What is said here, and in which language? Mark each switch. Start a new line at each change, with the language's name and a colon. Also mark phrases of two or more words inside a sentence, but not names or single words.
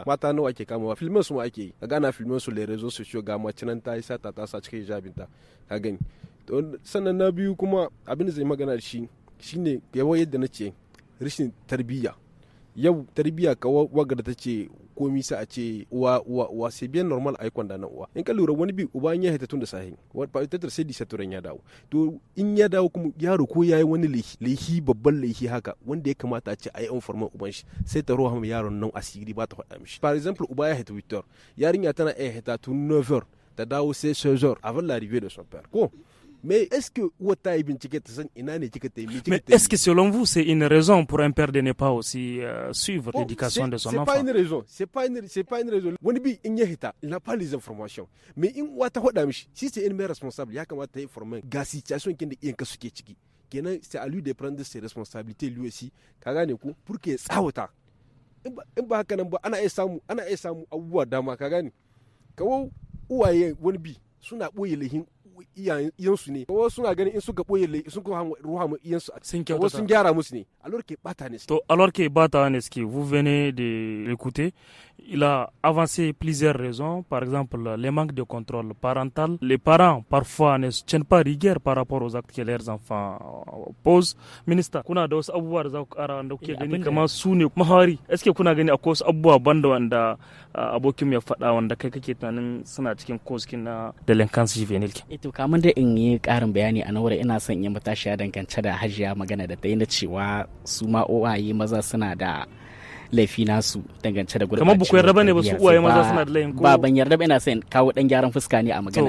Hausa: Mata nawa ake kamawa, filmin su ma ake yi. Kaga ana filmin su
French: le rezo
Hausa: su ciyo ga mace nan ta yi sata ta sa cikin hijabinta. Ka gani. Sannan na biyu kuma abin da zai magana da shi shine yawa yadda nace rashin tarbiyya. Yau tarbiyya ka waga da tace komi sai a ce uwa
French: c'est bien normal
Hausa: ai kwanda nan uwa in ka lura wani bi uba in ya hita tun da sahi wani ba ita sai disaturan ya dawo to in ya dawo kuma yaro ko yayi wani laihi babban laihi haka wanda ya kamata a ce ai informan uban shi sai ta roha yaron nan asiri ba ta faɗa mishi
French: par exemple
Hausa: uba ya hita 8h yarinya tana hita tun 9h ta dawo sai 16h
French: avant l'arrivée de son père
Hausa: ko.
French: Mais est-ce que Mais est-ce que selon vous c'est une raison pour un père de ne pas aussi suivre l'éducation de son enfant? C'est pas une raison. C'est pas une raison.
Hausa: Wani bi in ya hita,
French: il n'a pas les informations.
Hausa: Mais in wata hoda mishi,
French: si c'est une mère responsable,
Hausa: ya kamata ta informer ga situation kin da iyanka suke ciki.
French: Kenan c'est à lui de prendre ses responsabilités lui aussi.
Hausa: Ka gane ku
French: pour que
Hausa: tsawata. In ba haka nan ba ana iya samu abubuwa dama ka gane. Kawo uwaye wani bi suna boye lahin iyansu ne wasu suna ganin in suka boye suka ruha mu iyansu wasu sun gyara musu ne
French: alors que
Hausa: bata ne
French: to alors que
Hausa: bata ne
French: ce vous venez de l'écouter il a avancé plusieurs raisons par exemple le manque de contrôle parental les parents parfois ne tiennent pas rigueur par rapport aux actes que leurs enfants posent
Hausa: ministre kuna da wasu abubuwa da za ku kara wanda kuke gani kamar su ne mahari
French: est-ce que
Hausa: kuna gani akwai wasu abubuwa banda wanda abokin ya faɗa wanda kai kake tunanin suna cikin koskin na
French: delinquency juvenile
Hausa: to kamar da in yi karin bayani a nawar ina son yin matashiya dangance da hajiya magana da ta yi na cewa su ma uwaye maza suna da laifi nasu dangance da gurbacin kamar buku yarda bane ba su uwaye maza suna da laifin ko ba ban yarda ba ina son kawo dan gyaran fuska ne a magana